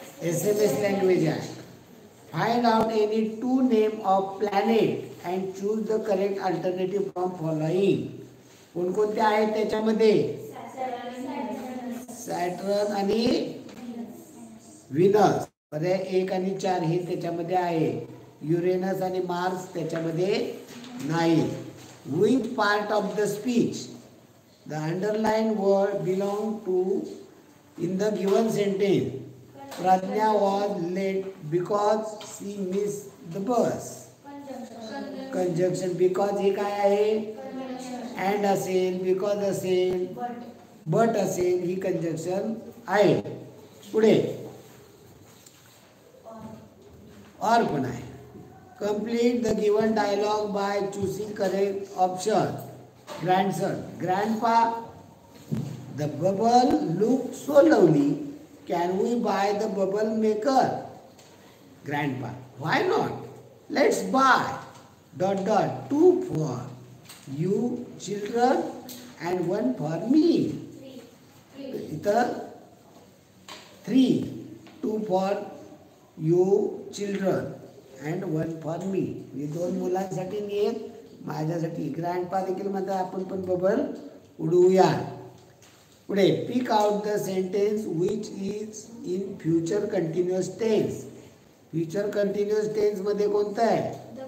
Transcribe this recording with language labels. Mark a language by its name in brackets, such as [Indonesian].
[Marathi] SMS language आहे. [English] Find out any two name of planet and choose the correct alternative from following. [Marathi] कोणकोणते आहेत त्याच्यामध्ये? Saturn आणि Venus. पर्याय 1 आणि 4 हे त्याच्यामध्ये आहे. युरेनस आणि मार्स त्याच्यामध्ये नाही. [English] Which part of the speech the underlined word belong to in the given sentence? Pradnya was late because she missed the bus. Conjunction. [Marathi] Because हे काय आहे? And असेल, because असेल, but असेल, ही कंजक्शन आहे. पुढे और पण आहे. [English] Complete the given dialogue by choosing correct option. Grandson. Grandpa, the bubble looks so lovely. Can we buy the bubble maker? Grandpa. Why not? Let's buy ... Two for you children and one for me. [Marathi] इथं 3. [English] 2 for you children and 1 for me. [Marathi] हे 2 मुलांसाठी आणि 1 माझ्यासाठी. Grandpa देखील म्हणतात आपण पण bubble उडवूया. [English] पुढे pick out the sentence which is in future continuous tense. [Marathi] Future continuous tense मध्ये कोणतं आहे?